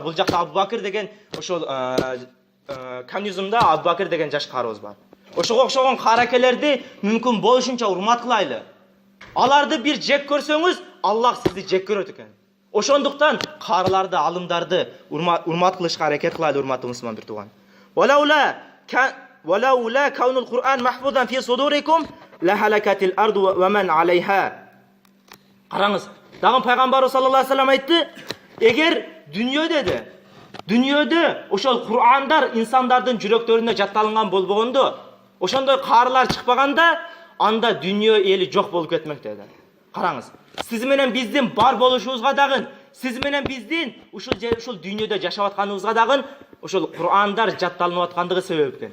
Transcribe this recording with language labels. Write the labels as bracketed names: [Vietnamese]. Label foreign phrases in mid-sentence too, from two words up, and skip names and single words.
[Kyrgyz] Бул жакта Абу Бакыр деген ошол коммунизмда Абу Бакыр деген жаш карыбыз бар. Ошого окшогон каракелерди мүмкүн болушунча урмат кылайлы. Аларды бир жек көрсөңүз, Аллах сизди жек көрөт экен. Ошондуктан карыларды, алымдарды урмат кылышка аракет кылайлы, урматтуу мусулман бир тууган. [Arabic] ولولا كون القرآن محفوظا في صدوركم لهلكت الأرض ومن عليها. [Kyrgyz] Қараңыз, дагы пайгамбарыбыз [Arabic] صلى الله عليه وسلم [Kyrgyz] айтты, эгер дүниеде ошол Кур'андар инсандардын жүрөктөрүнө жатталынган болбогондо, ошондой карылар чыкпаганда, анда дүние эли жок болуп кетмек деди. Караңыз, сиз менен биздин бар болушубузга дагы, сиз менен биздин ушул дүниеде жашап атканыбызга дагы ошол Кур'андар жатталынып аткандыгы себеп экен.